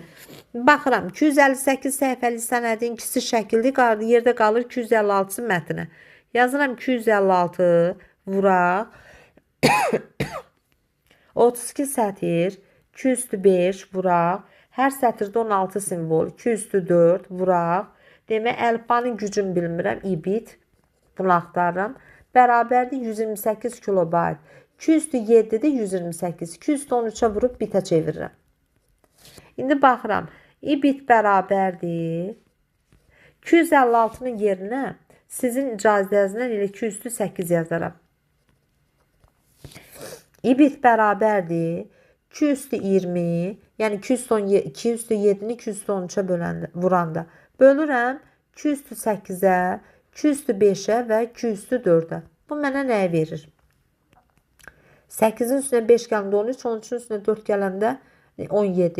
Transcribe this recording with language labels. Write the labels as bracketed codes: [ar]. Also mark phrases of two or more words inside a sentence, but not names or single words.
[az] Baxıram, 258 səhifəlik sənədin ikisi şəkildir, yerdə qalır 256-sı mətnə. Yazıram 256 vuraq. 32 sətir, 2 üstü 5 vuraq. Hər sətirdə 16 simvol, 2 üstü 4 vuraq. Demək, əlifbanın gücünü bilmirəm, i-bit. Bunu axtarıram. Bərabərdir 128 kilobayt. 2 üstü 7-dir 128. 2 üstü 13-ə vurub bitə çevirirəm. İndi baxıram. i-bit bərabərdir. 256-nın yerinə sizin icazənizlə elə 2 üstü 8 yazaram. i-bit bərabərdir 2 üstü 20, yəni 2 üstü 7-ni 2 üstü 13-ə vuranda. Bölürəm 2 üstü 8-ə, 2 üstü 5-ə və 2 üstü 4-ə. Bu mənə nəyə verir? 8-in üstünə 5 gələndə 13, 13-ün üstünə 4 gələndə 17.